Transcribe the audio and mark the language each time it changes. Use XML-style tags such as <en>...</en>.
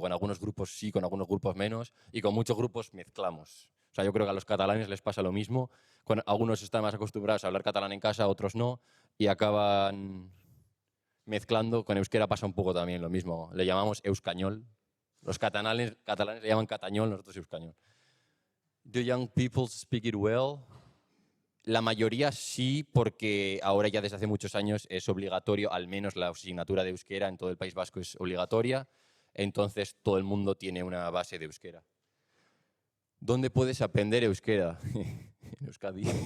<es>Con algunos grupos sí, con algunos grupos menos. Y con muchos grupos mezclamos. O sea, yo creo que a los catalanes les pasa lo mismo. Con algunos están más acostumbrados a hablar catalán en casa, otros no. Y acaban mezclando. Con euskera pasa un poco también lo mismo. Le llamamos euskañol. Los catalanes le llaman catañol, nosotros euskañol.</es> <en>Do young people speak it well?</en> <es>La mayoría sí, porque ahora ya desde hace muchos años es obligatorio, al menos la asignatura de euskera en todo el País Vasco es obligatoria, entonces todo el mundo tiene una base de euskera. ¿Dónde puedes aprender euskera? En Euskadi.</es>